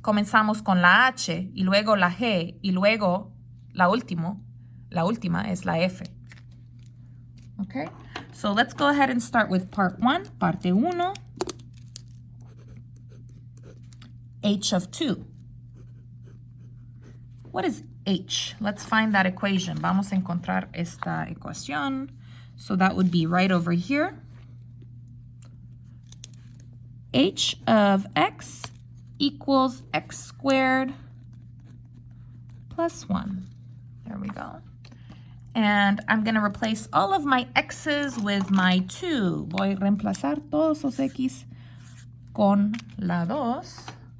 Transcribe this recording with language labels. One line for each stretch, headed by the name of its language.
Spanish: Comenzamos con la H y luego la G y luego la última es la F. Okay?
English: So let's go ahead and start with part 1, parte 1. H of 2. What is h? Let's find that equation.
Spanish: Vamos a encontrar esta ecuación.
English: So that would be right over here. H of x equals x squared plus 1. There we go. And I'm going to replace all of my x's with my 2.
Spanish: Voy a reemplazar todos los x con la 2.